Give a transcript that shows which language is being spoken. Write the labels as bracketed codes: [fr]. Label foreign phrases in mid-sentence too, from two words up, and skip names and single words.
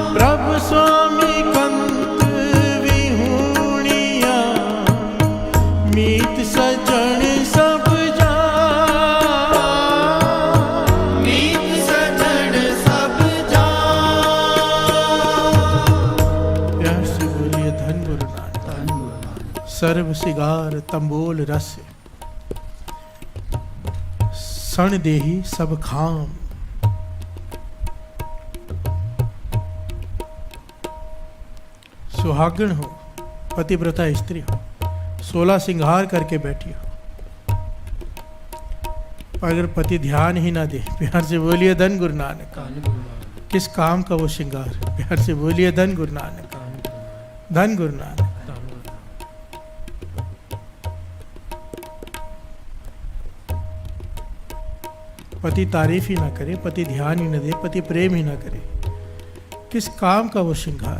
[pa] ਪ੍ਰਭੂ ਸੁਆਮੀ ਕੰਤ ਵਿਹੂਣਿਆ ਮੀਤ ਸਜਣ ਸਭ ਜਾਨ। ਮੀਤ ਸਜਣ ਸਭ ਜਾਨ। [hi] प्यार से बोलिए धन गुरु नानक। [pa] ਸਰਬ ਸਿਗਾਰ ਤੰਬੋਲ ਰਸ ਸਣ ਦੇਹੀ ਸਭ ਖਾਮ। [hi] सुहागण हो, पतिव्रता स्त्री हो, 16 सिंगार करके बैठी हो, अगर पति ध्यान ही ना दे, प्यार से बोलिए धन गुरु नानक। किस काम का वो श्रृंगार? प्यार से बोलिए धन गुरु नानक। धन गुरु नानक। पति तारीफ ही ना करे, पति ध्यान ही ना दे, पति प्रेम ही ना करे, किस काम का वो श्रृंगार?